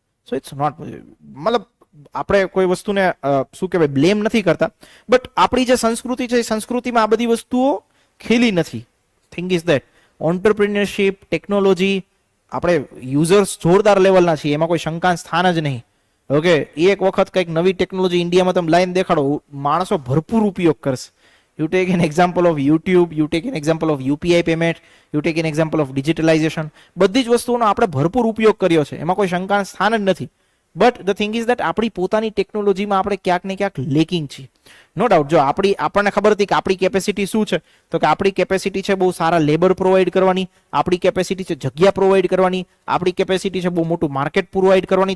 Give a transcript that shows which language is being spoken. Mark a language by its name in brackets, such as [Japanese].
[English] so it's not [Gujarati] મતલબ આપણે કોઈ વસ્તુને શું કહેવાય બ્લેમ નથી કરતા, બટ આપણી જે સંસ્કૃતિ છે એ સંસ્કૃતિમાં આ બધી વસ્તુઓ ખેલી નથી. [English] thing is that [Gujarati] entrepreneurship, technology, આપણે યુઝર્સ જોરદાર લેવલના છીએ, એમાં કોઈ શંકા સ્થાન જ નહીં. ઓકે, એક વખત કંઈક નવી ટેકનોલોજી ઇન્ડિયામાં તમે લાઈન દેખાડો, માણસો ભરપૂર ઉપયોગ કરશે. [English] You take an example of YouTube, you take an example of UPI payment, you take an example of digitalization. [Gujarati] બધી જ વસ્તુઓનો આપણે ભરપૂર ઉપયોગ કર્યો છે, એમાં કોઈ શંકા સ્થાન જ નથી. [English] but the thing is that [Gujarati] આપણી પોતાની ટેકનોલોજીમાં આપણે ક્યાંક ને ક્યાંક લેકિંગ છીએ. [English] no doubt, [Gujarati] જો આપણને ખબર હતી કે આપણી કેપેસિટી શું છે, તો કે આપણી કેપેસિટી છે બહુ સારા લેબર પ્રોવાઈડ કરવાની, આપણી કેપેસિટી છે જગ્યા પ્રોવાઈડ કરવાની, આપણી કેપેસિટી છે બહુ મોટું માર્કેટ પ્રોવાઈડ કરવાની.